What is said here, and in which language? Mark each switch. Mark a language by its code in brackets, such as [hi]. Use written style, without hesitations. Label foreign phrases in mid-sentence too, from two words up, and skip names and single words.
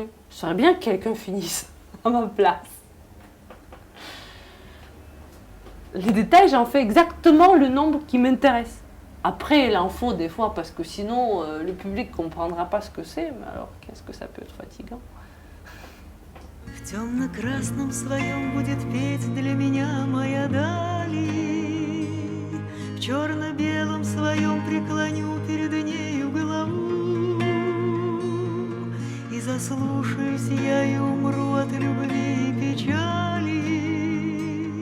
[fr] J'aimerais bien que quelqu'un finisse à ma place. Les détails, j'en fais exactement le nombre qui m'intéresse. Après, il en faut des fois, parce que sinon, le public ne comprendra pas ce que c'est. Mais alors, qu'est-ce que ça peut être fatigant? [ru] В темно-красном своем будет петь для меня моя Дали. В черно-белом своем преклоню перед нею голову. И заслушаюсь я и умру от любви и печали.